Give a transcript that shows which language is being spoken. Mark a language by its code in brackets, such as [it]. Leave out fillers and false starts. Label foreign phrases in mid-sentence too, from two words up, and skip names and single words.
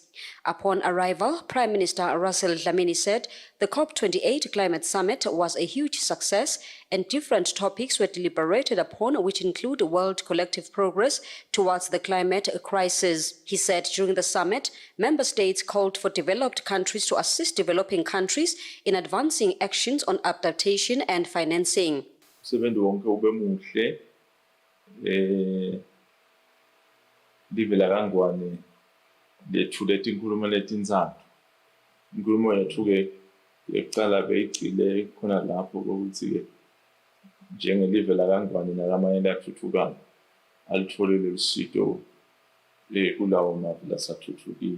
[en] Upon arrival, Prime Minister Russell Dlamini said the COP28 Climate Summit was a huge success and different topics were deliberated upon, which include world collective progress towards the climate crisis. He said during the summit, member states called for developed countries to assist developing countries in advancing actions on adaptation and financing. [ss] Lethulethe inkulumo letinzathu. Inkulumo yethu-ke yekuqala beyigxile khona lapho kokuthi-ke njengelive laKangwane nakamanye athuthukayo alithole lolu sito kulawo mave lasathuthukile.